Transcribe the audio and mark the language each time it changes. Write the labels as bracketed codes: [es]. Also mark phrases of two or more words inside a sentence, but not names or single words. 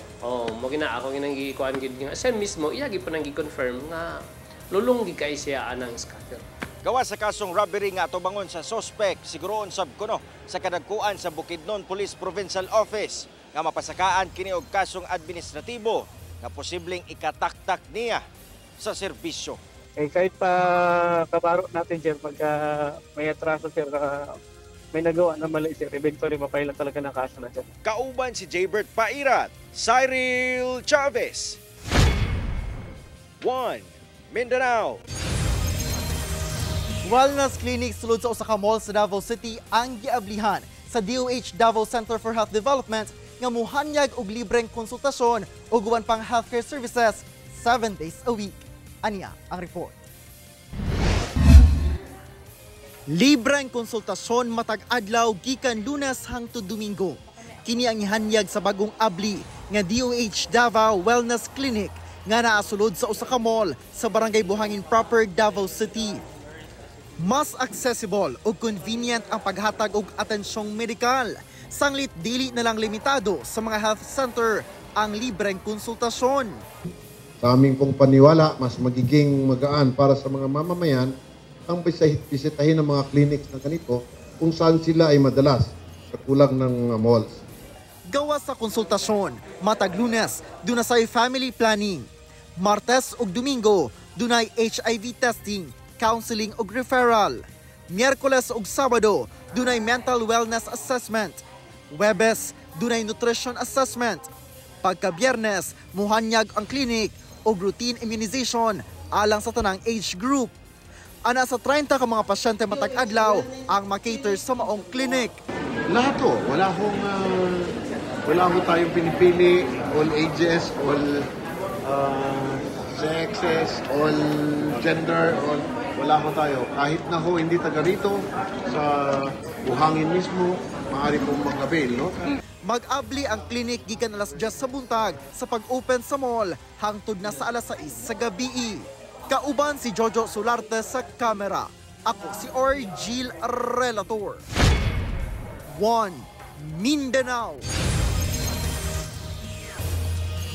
[ceb] Mo gina ako ginang gikuan gid nga siya mismo iya gid pa nang gi-confirm nga lulong gid kay siya anang scatter. Gawa sa kasong robbery nga atubangon sa suspect, siguroon sab kuno sa kadagkuan sa Bukidnon Police Provincial Office nga mapasakaan kini og kasong administratibo nga posibleng ikataktak niya sa serbisyo. [tl] Kahit pa kabaro natin sir pagka may atraso sir may nagawa na mali sir, eventually mapailan talaga ng kaso na sir. [ceb] Kauban si Jaybert Pairat, Cyril Chavez, 1 Mindanao. Wellness clinic sulod sa usa ka mall sa Davao City ang giablihan sa DOH Davao Center for Health Development nga muhanyag og libreng konsultasyon ug uban pang [en] healthcare services 7 days a week. [ceb] Aniya ang report. Libreng konsultasyon matag adlaw gikan Lunes hangtod Domingo. Kini ang ihanyag sa bagong abli nga DOH Davao Wellness Clinic nga naasulod sa usa ka mall sa Barangay Buhangin proper, Davao City. Mas accessible ug convenient ang paghatag og atensyong medikal. Sanglit dili na lang limitado sa mga health center ang libreng konsultasyon. [tl] Sa aming pong paniwala, mas magiging magaan para sa mga mamamayan ang bisitahin ng mga clinics na ganito kung saan sila ay madalas sa kulang ng mga malls. [ceb] Gawa sa konsultasyon, matag Lunes, dunay family planning. Martes ug Domingo, dunay [en] HIV testing, counseling [ceb] ug referral. Miyerkules ug Sabado, dunay [en] mental wellness assessment. [ceb] Huwebes, dunay [en] nutrition assessment. [ceb] Pagka Biyernes, muhanyag ang clinic o [en] routine immunization [ceb] alang sa tanang [en] age group. [ceb] Ana sa 30 ka mga pasyente matag adlaw ang makater sa maong clinic. [tl] Lahat to, wala ho tayong pinipili, [en] all ages, all sexes, all gender, [tl] wala ho tayo. Kahit na ho hindi taga rito, sa Buhangin mismo, maaari pong mag-avail, no? [ceb] Mag-abli ang clinic gikan alas 10 sa buntag sa pag-open sa mall hangtod na sa alas 6 sa gabi. Kauban si Jojo Solarte sa kamera. Ako si Orgil Relator. 1 Mindanao.